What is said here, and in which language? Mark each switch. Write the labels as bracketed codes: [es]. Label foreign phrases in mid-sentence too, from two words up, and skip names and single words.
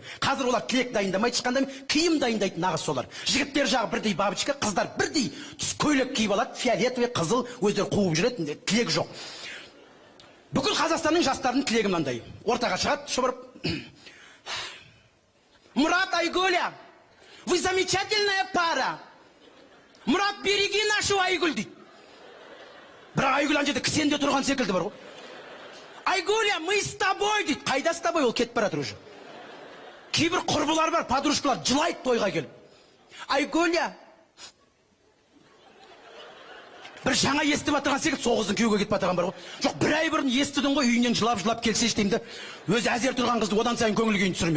[kk] Қазір олар тілек дайындамайды, ешқандай киім дайындайды, нағыз солар. Жігіттер жағы бірдей бабочка, қыздар бірдей түс көйлек киіп алады, фиолетовый, қызыл, өздері қуып жүреді, тілек жоқ. Бүкіл Қазақстанның жастарының тілегі мынандай. Ортаға шығады, шұбырып. Мұрат, Айгүля, [ru] вы замечательная пара. [kk] Мұрат, [ru] береги нашу Айгүл [kk] дейді. Бірақ Айгүл ана жерде кісенде тұрған секілді бар ғой. Айгуля, [ru] мы с тобой [kk] дейді. Қайда [ru] с тобой, [kk] ол кетіп бара жатыр уже. Кейбір құрбылар бар, подружкалар жылайды тойға келіп. Айгуля. Бір жаңа естіп отырған секілді, сол қыздың күйеуге кетіп отырған бар ғой. Жоқ, бір ай бұрын естідің ғой, үйінен жылап келсеш деймін, өзі әзер тұрған қызды одан сайын көңіл күйін түсірмей.